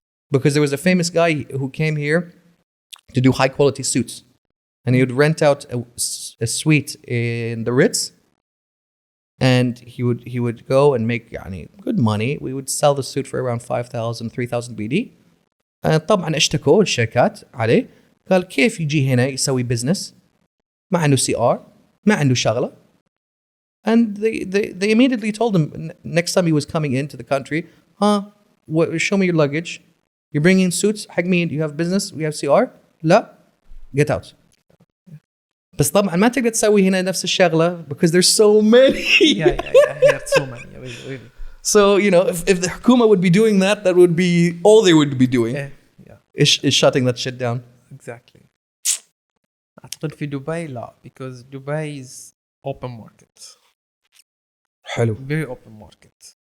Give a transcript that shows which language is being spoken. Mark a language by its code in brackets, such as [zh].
[en] Because there was a famous guy who came here to do high quality suits. And he would rent out a suite in the Ritz. And he would go and make good money. We would sell the suit for around 5,000, 3,000 BD. [ar] طبعا اشتكوا الشركات عليه. قال كيف يجي هنا يسوي business ما عنده CR ما عنده شغلة. [en] And they immediately told him next time he was coming into the country, show me your luggage. You're bringing suits [ar] حق مين? [en] You have business? We have CR? [ar] لا, [en] get out. [ar] بس طبعا ما تقدر تسوي هنا نفس الشغلة [en] because there's so many. Yeah. Here so many. Really. So, you know, if the Hukuma would be doing that, that would be all they would be doing. Yeah. Is shutting that shit down. Exactly. [ar] أعتقد في دبي لا, [en] because Dubai is open market. [ar] حلو. [en] Very open market.